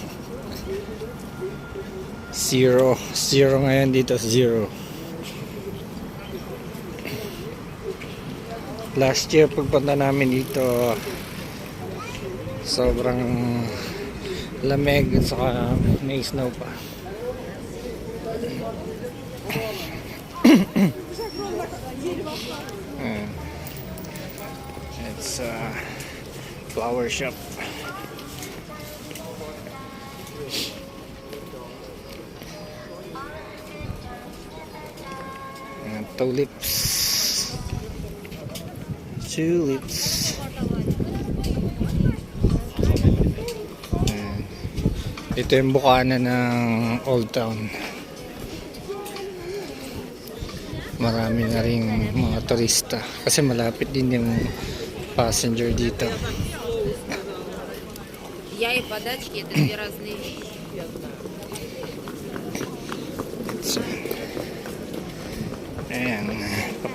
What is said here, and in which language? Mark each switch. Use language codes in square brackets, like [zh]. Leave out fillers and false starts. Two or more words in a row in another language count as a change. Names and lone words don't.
[tl] Zero ngayon dito, zero. Last year pagpunta namin dito sobrang lamig at saka may snow pa. [en] It's a flower shop. And tulips. [tl] Ayan. Ito yung bukana ng Old Town. Marami na rin mga turista kasi malapit din yung passenger dito. [ru] Я и подачки это две разные вещи. [tl] Ayan.